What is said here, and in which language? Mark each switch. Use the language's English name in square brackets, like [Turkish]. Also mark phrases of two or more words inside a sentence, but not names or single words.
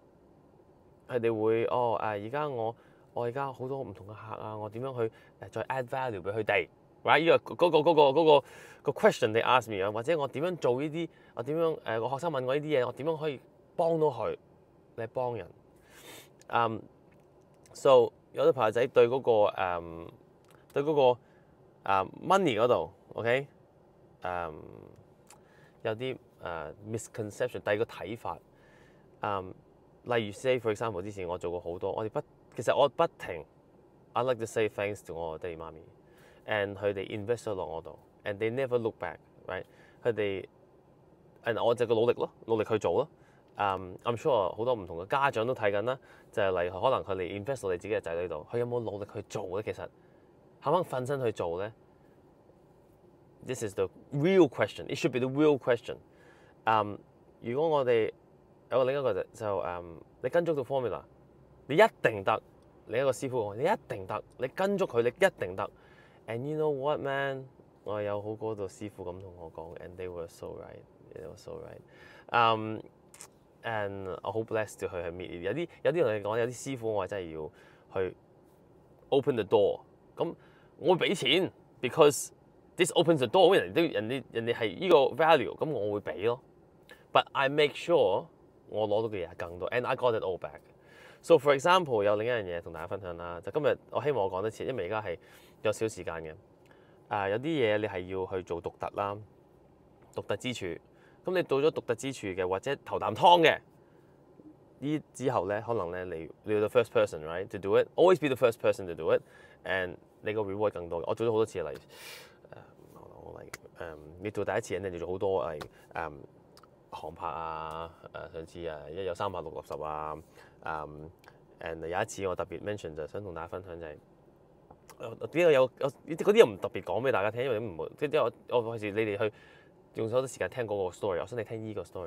[Cantonese] 佢哋會而家我而家好多唔同嘅客啊，我點樣去再 [English] add value [Cantonese] 俾佢哋 ？Right？呢個 question [English] they ask me [Cantonese] 啊，或者我點樣做呢啲？我點樣個學生問我呢啲嘢，我點樣可以幫到佢？你係幫人。So 有啲朋友仔對嗰個money 嗰度 ，OK？有啲misconception，第二個睇法。例如 [English] say for example， [Cantonese] 之前我做過好多，其實我不停 [English] I like to say thanks to [Cantonese] 我爹哋媽咪 ，and 佢哋 invest 咗落我度 ， [English] and they never look back，right？ [Cantonese] 佢哋 and 我就個努力去做咯。 [English] I'm sure [Cantonese] 好多唔同嘅家長都睇緊啦，就係例如可能佢哋 invest 到你自己嘅仔女度，佢有冇努力去做咧？其實肯唔肯瞓身去做咧 ？ [English] This is the real question. It should be the real question. [Cantonese] 如果我哋有另一個就你跟足到 formula， 你一定得。另一個師傅講，你一定得，你跟足佢，你一定得。 [English] And you know what, man？ [Cantonese] 我有好嗰度師傅咁同我講 ， [English] and they were so right. They were so right. And [Cantonese] 我好 blessed 去 meet 有啲同你講，有啲師傅我係真係要去 [English] open the door。 [Cantonese] 咁我會俾錢 [English] because this opens the door。 [Cantonese] 人哋係呢個 value， 咁我會俾咯。 [English] But I make sure [Cantonese] 我攞到嘅嘢係更多 ， [English] and I got it all back。So for example， [Cantonese] 有另一樣嘢同大家分享啦，就今日我希望我講得切，因為而家係有少時間嘅。有啲嘢你係要去做獨特啦，獨特之處。咁你到咗獨特之處嘅，或者頭啖湯嘅，呢之後咧，可能咧你要 [English] the first person right to do it，always be the first person to do it， [Cantonese] and 你個 reward 更多。我做咗好多次，例如你做第一次，你做好多航拍啊，上次一有360啊，and 有一次我特別 mention 就想同大家分享就係點解有嗰啲又唔特別講俾大家聽，因為唔會即係我費事你哋去用咗好多時間聽嗰個 story， 我想你聽依個 story。